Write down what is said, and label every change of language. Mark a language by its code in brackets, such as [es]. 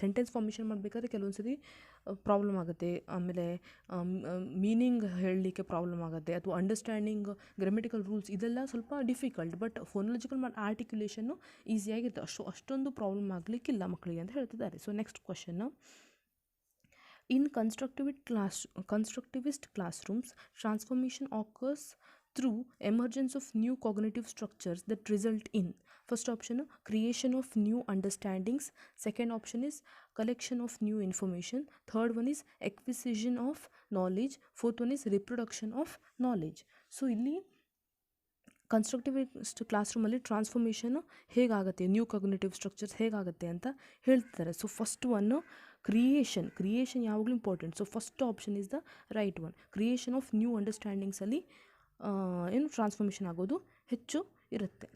[kn] Sentence formation ಮಾಡಬೇಕಾದ್ರೆ ಕೆಲವೊಂದು ಸರಿ ಪ್ರಾಬ್ಲಮ್ ಆಗುತ್ತೆ, ಆಮೇಲೆ ಮೀನಿಂಗ್ ಹೇಳಲಿಕ್ಕೆ ಪ್ರಾಬ್ಲಮ್ ಆಗುತ್ತೆ, ಅಥವಾ ಅಂಡರ್ಸ್ಟ್ಯಾಂಡಿಂಗ್ ಗ್ರಾಮೆಟಿಕಲ್ ರೂಲ್ಸ್ ಇದೆಲ್ಲ ಸ್ವಲ್ಪ ಡಿಫಿಕಲ್ಟ್. ಬಟ್ ಫೋನೋಲಜಿಕಲ್ ಮತ್ತು ಆರ್ಟಿಕ್ಯುಲೇಷನ್ನು ಈಸಿಯಾಗಿರುತ್ತೆ. ಅಷ್ಟೊಂದು ಪ್ರಾಬ್ಲಮ್ ಆಗಲಿಕ್ಕಿಲ್ಲ ಮಕ್ಕಳಿಗೆ ಅಂತ ಹೇಳ್ತಿದ್ದಾರೆ. [en] So next question. In constructivist classrooms, transformation occurs through emergence of new cognitive structures that result in, first option, creation of new understandings, second option is collection of new information, third one is acquisition of knowledge, fourth one is reproduction of knowledge. [kn] So ಇಲ್ಲಿ constructivist ಕ್ಲಾಸ್ರೂಮಲ್ಲಿ ಟ್ರಾನ್ಸ್ಫಾರ್ಮೇಷನು ಹೇಗಾಗುತ್ತೆ, new cognitive structures ಹೇಗಾಗುತ್ತೆ ಅಂತ ಹೇಳ್ತಿದ್ದಾರೆ. [en] so first one creation [kn] ಯಾವಾಗಲೂ [en] Important. So first option is the right one. Creation of new ಅಂಡರ್ಸ್ಟ್ಯಾಂಡಿಂಗ್ಸಲ್ಲಿ ಏನು transformation [kn] ಆಗೋದು ಹೆಚ್ಚು ಇರುತ್ತೆ.